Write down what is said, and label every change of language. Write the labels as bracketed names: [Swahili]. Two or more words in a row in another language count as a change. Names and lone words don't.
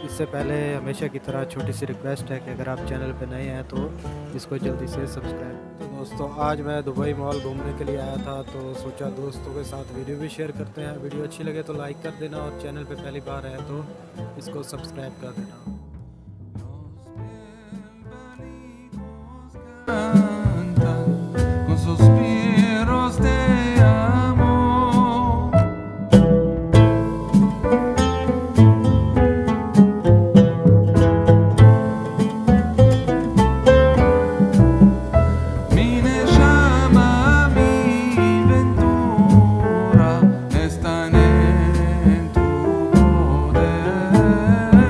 [Hindi] इससे पहले हमेशा की तरह छोटी सी रिक्वेस्ट है कि अगर आप चैनल पर नए हैं तो इसको जल्दी से सब्सक्राइब। तो दोस्तों, आज मैं दुबई मॉल घूमने के लिए आया था, तो सोचा दोस्तों के साथ वीडियो भी शेयर करते हैं। वीडियो अच्छी लगे तो लाइक कर देना और चैनल पर पहली बार है तो इसको सब्सक्राइब कर देना। [Spanish] Con suspiros de amor, mi llama, mi ventura están en tu poder.